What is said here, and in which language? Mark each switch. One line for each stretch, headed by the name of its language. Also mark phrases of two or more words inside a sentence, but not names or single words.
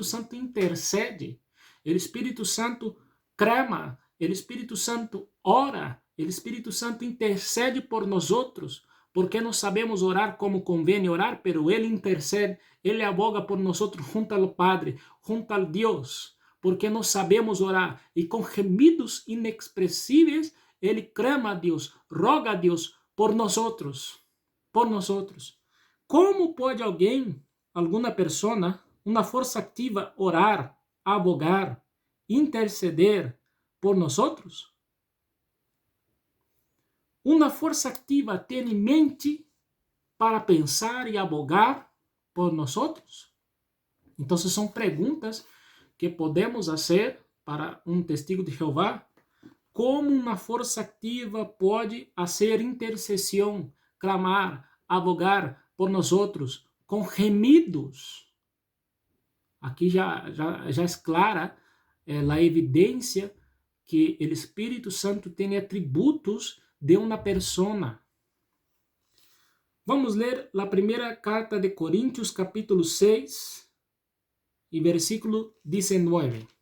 Spanish: Santo intercede, el Espíritu Santo clama, el Espíritu Santo ora, el Espíritu Santo intercede por nosotros, porque no sabemos orar como conviene orar, pero Él intercede, Él aboga por nosotros junto al Padre, junto al Dios, porque no sabemos orar, y con gemidos inexpresibles, Él clama a Dios, roga a Dios por nosotros, por nosotros.
Portuguese: Como pode alguém, alguma pessoa, uma força ativa, orar,
Spanish: abogar, interceder por nosotros?
Portuguese: Uma força ativa tem em mente para pensar e
Spanish: abogar por nosotros?
Portuguese: Então, são perguntas que podemos fazer para um testigo de Jeová. Como uma força ativa pode fazer intercessão, clamar,
Spanish: abogar por nosotros com gemidos?
Portuguese: Aqui já é clara a evidência que o Espírito Santo tem atributos de uma pessoa. Vamos ler a primeira carta de Coríntios, capítulo 6, e versículo 19.